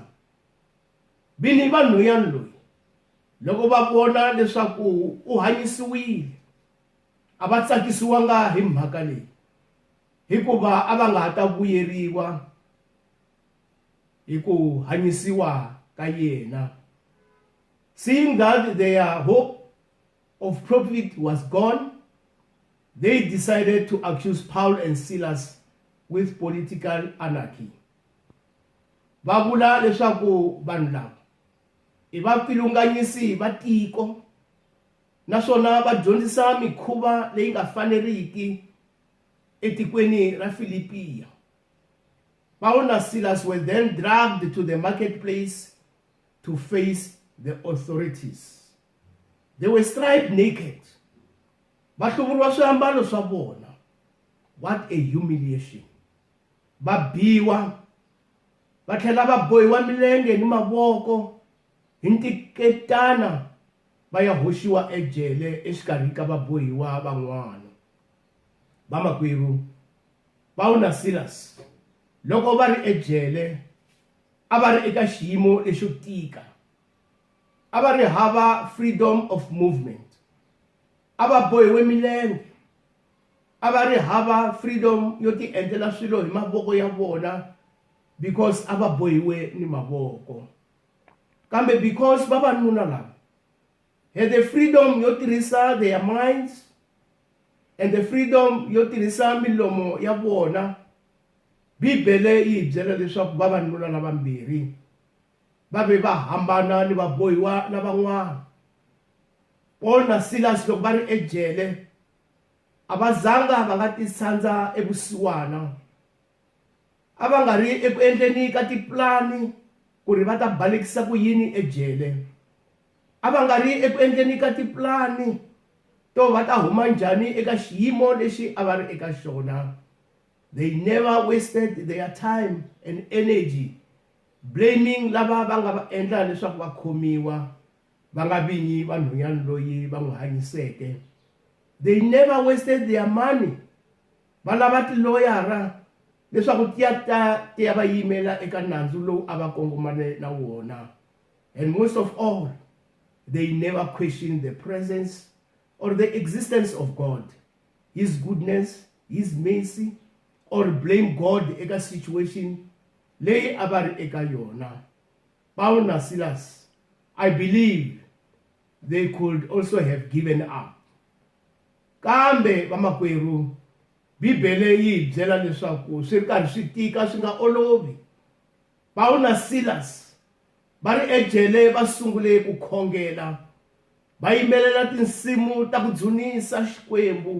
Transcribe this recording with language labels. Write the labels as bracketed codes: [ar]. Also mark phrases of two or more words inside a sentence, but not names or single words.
[ts] Vinyi va nhwanyana loyi loko va vona leswaku u hanyisiwile a va tsakisiwanga hi mhaka leyi, hikuva a va nga ha ta vuyeriwa hi ku hanyisiwa ka yena. [en] Seeing that their hope of profit was gone, they decided to accuse Paul and Silas with political anarchy. [ts] Va vula leswaku vanhu lava i vapfilunganyisi va tiko, naswona va dyondzisa mikhuva leyi nga faneriki etikweni ra Filipiya. [en] Paul na Silas were then dragged to the marketplace to face the authorities. They were stripped naked. [ts] Va hluvuriwa swiambalo swa vona. [en] What a humiliation. [ts] Va biwa, va tlhela va bohiwa milenge ni mavoko hi ntiketana va ya hoxiwa ejele exikarhi ka vabohiwa van'wana. Vamakwerhu, Paul na Silas loko va ri ejele a va ri eka xiyimo lexo tika. A va ri hava [en] freedom of movement. [ts] A va bohiwe milenge. A va ri hava freedom yo ti endlela swilo hi mavoko ya vona because a va bohiwe ni mavoko. Kambe because vavanuna lava [en] had the freedom [ts] yo tirhisa [en] their minds and the freedom [ts] yo tirhisa milomo ya vona, Bibele yi byela leswaku vavanuna lavambirhi va ve va hambana ni vabohiwa lavan'wana. Paul na Silas loko va ri ejele a va zanga va nga tisandza evusiwana. A va nga ri eku endleni ka tiplani ku ri va ta balekisa ku yini ejele. A va nga ri eku endleni ka tiplani to va ta huma njhani eka xiyimo lexi a va ri eka xona. [en] They never wasted their time and energy blaming [ts] lava va nga va endla leswaku va khomiwa va nga vinyi va nhwanyana loyi va n'wi hanyiseke. [en] They never wasted their money [ts] va lava tiloyara leswaku ti ya va yimela eka nandzu lowu a va kongomane na wona. [en] And most of all, they never questioned the presence or the existence of God, His goodness, His mercy, or blame God [ts] eka situation leyi a va ri eka yona. [en] Paul na Silas, I believe they could also have given up. [ts] kambe vamakwerhu Bibele yi byela leswaku swi ri karhi swi tika swi nga olovi. Paul na Silas va ri ejele va sungule ku khongela, va yimbelela tinsimu ta ku dzunisa Xikwembu.